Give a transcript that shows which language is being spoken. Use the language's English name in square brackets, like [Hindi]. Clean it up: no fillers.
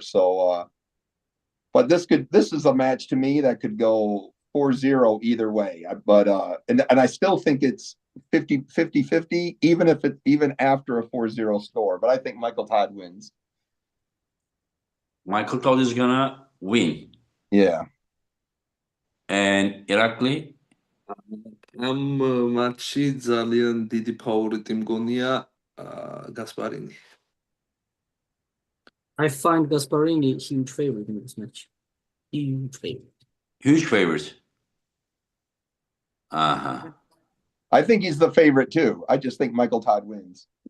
[English] So but this is a match to me that could go 4-0 either way. But and I still think it's 50-50, even after a 4-0 score. But I think Michael Todd wins. Michael Todd is gonna win. Yeah. And Irakli? [Georgian] ამ მატჩი ძალიან დიდი ფავორიტი მგონია გასპარინი. [English] I find Gasparini huge favorite in this match. Huge favorite. Huge favorites. Uh-huh. I think he's the favorite too. I just think Michael Todd wins.